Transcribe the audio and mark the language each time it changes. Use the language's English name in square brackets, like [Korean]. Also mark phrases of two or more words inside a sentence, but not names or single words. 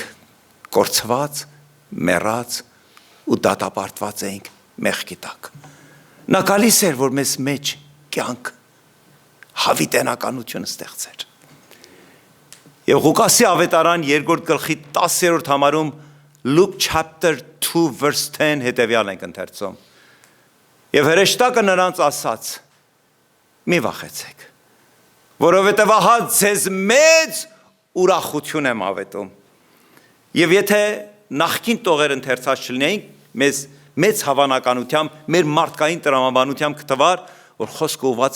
[Armenian] կորցված, մեռած ու դատապարտված էինք մեղքի տակ։ Նա գալիս էր, որ մեզ մեջ կյանք հավիտենականություն ստեղծեր։ Եվ Ղուկասի ավետարան 2-րդ գլխի 10-րդ համարում [English] Luke chapter 2 verse 10 [Armenian] հետևյալ ենք ընթերցում։ Եվ հրեշտակը նրանց ասաց. մի վախեցեք, որովհետև ահա ձեզ մեծ ուրախություն եմ ավետում։ Եվ եթե նախկին տողեր ընթերցած չլինեինք, մեզ մեծ հավանականությամբ, մեր մարդկային տրամաբանությամբ կտվար, որ խոսքը ուղված է